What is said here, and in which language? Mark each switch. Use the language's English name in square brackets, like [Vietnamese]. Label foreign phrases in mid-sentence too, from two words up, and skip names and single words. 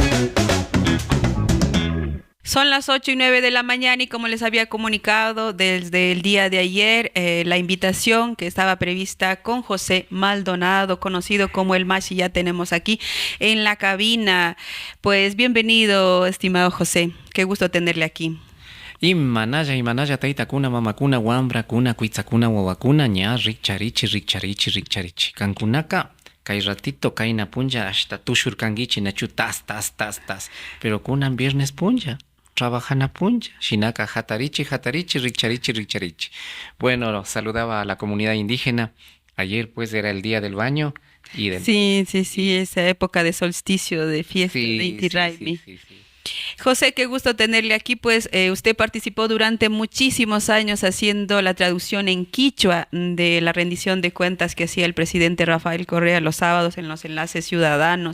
[Spanish] Son las 8:09 de la mañana y como les había comunicado desde el día de ayer, la invitación que estaba prevista con José Maldonado, conocido como el Machi, ya tenemos aquí en la cabina. Pues bienvenido, estimado José. Qué gusto tenerle aquí. [Quechua] Imanaya taytakuna mamakuna wambrakuna kuitzakuna wawakuna ña rikcharichi kankunaka kay ratito kayna punlla hasta tushurkankichi nachu tas pero kunan viernes punlla trabajana punlla shinaka hatarichi rikcharichi. [Spanish] Bueno, saludaba a la comunidad indígena. Ayer pues era el día del baño y del... Sí, esa época de solsticio, de fiesta, de Inti Raymi. Sí. José, qué gusto tenerle aquí, pues usted participó durante muchísimos años haciendo la traducción en quichua de la rendición de cuentas que hacía el presidente Rafael Correa los sábados en los enlaces ciudadanos.